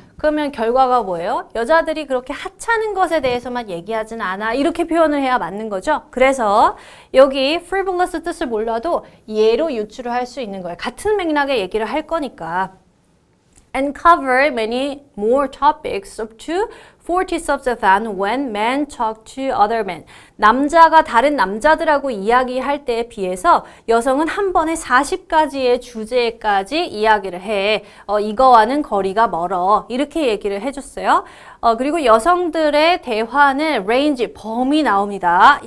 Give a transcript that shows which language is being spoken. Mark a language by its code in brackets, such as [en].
[ko] 그러면 결과가 뭐예요? 여자들이 그렇게 하찮은 것에 대해서만 얘기하진 않아. 이렇게 표현을 해야 맞는 거죠. 그래서 여기 frivolous 뜻을 몰라도 예로 유추를 할 수 있는 거예요. 같은 맥락의 얘기를 할 거니까. [en] And cover many more topics up to 40 subjects than when men talk to other men. [ko] 남자가 다른 남자들하고 이야기할 때에 비해서 여성은 한 번에 40가지의 주제까지 이야기를 해. 이거와는 거리가 멀어. 이렇게 얘기를 해줬어요. 그리고 여성들의 대화는 range, 범위 나옵니다.